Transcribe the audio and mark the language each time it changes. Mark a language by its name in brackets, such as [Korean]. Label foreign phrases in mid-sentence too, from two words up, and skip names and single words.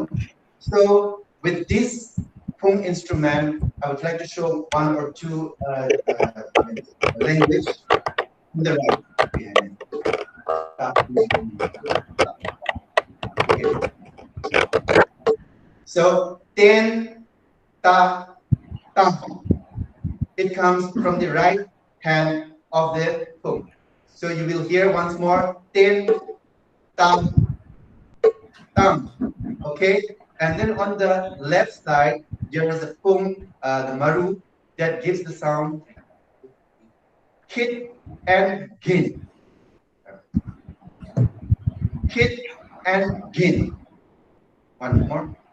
[English] So with this pung instrument, I would like to show one or two language on the right behind it. Okay. So ten ta tam. It comes from the right hand of the pung. So you will hear once more ten tam tam. Okay, and then on the left side there is a pung, the maru, that gives the sound hit and gin. Hit and gin. One more.